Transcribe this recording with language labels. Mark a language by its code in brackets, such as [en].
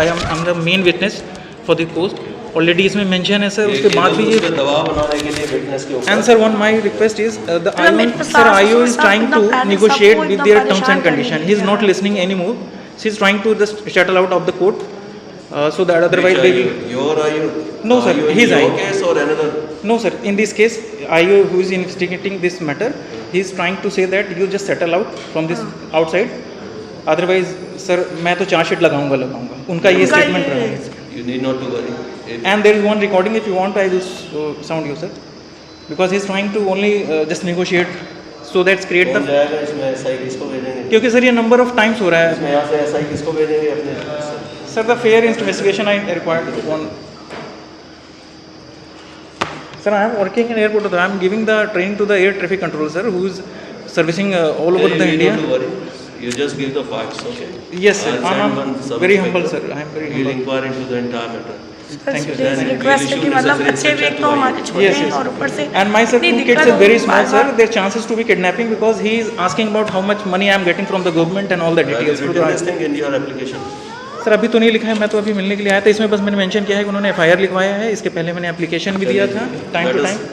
[en] I am the main witness for the coast. [hi] Already इसमें mention है sir, उसके बाद भी ये दबाव बनाने के लिए विटनेस के ऊपर। [en] And sir, one my request is the IO is trying to negotiate with their terms and condition. He is not listening anymore. She is trying to just settle out of the court, so that otherwise they will. Your IO? No sir, his IO. Your case or another? No sir, in this case, IO who is investigating this matter, he is trying to say that you just settle out from this outside. Otherwise, sir, [hi] मैं तो charge sheet लगाऊंगा. उनका ये statement रहा है. [en] You need not to worry. And there is one recording. If you want, I will sound you, sir, because he is trying to only just negotiate. So that's create the. [hi] इसमें SI किसको भेजेंगे? क्योंकि sir ये [en] number of times [hi] हो रहा है. इसमें यहाँ से SI किसको भेजेंगे अपने? [en] Sir, the fair investigation I required one. Sir, I am working in airport. I am giving the training to the air traffic control sir, who is servicing all over the India. Don't worry. You just give the facts, okay? Yes sir. I am very humble sir. I am very humble. We'll humble. inquire into the entire matter. Thank you. [hi] Request है कि मतलब बच्चे भी एक तो हमारे छोटे हैं और ऊपर से [en] and my sir, two kids are very small sir. Their chances to be kidnapping because he is asking about how much money I am getting from the government and all the details. This thing in your application. [hi] Sir अभी तो नहीं लिखा है, मैं तो अभी मिलने के लिए आया था. इसमें बस मैंने मेंशन किया है कि उन्होंने FIR लिखवाया है. इसके पहले मैंने एप्लीकेशन भी दिया था टाइम टू टाइम.